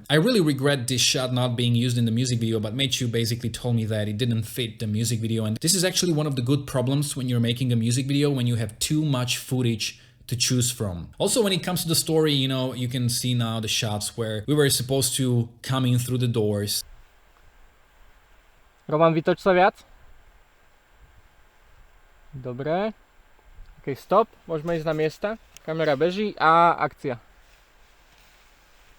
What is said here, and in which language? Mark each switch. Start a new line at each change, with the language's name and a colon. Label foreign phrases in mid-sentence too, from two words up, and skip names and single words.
English: I really regret this shot not being used in the music video, but Matthew basically told me that it didn't fit the music video. And this is actually one of the good problems when you're making a music video, when you have too much footage to choose from. Also, when it comes to the story, you know, you can see now the shots where we were supposed to come in through the doors.
Slovak: Roman, vytoč sa viac. Dobre. Ok, stop. Môžeme ísť na miesta. Kamera beží a akcia.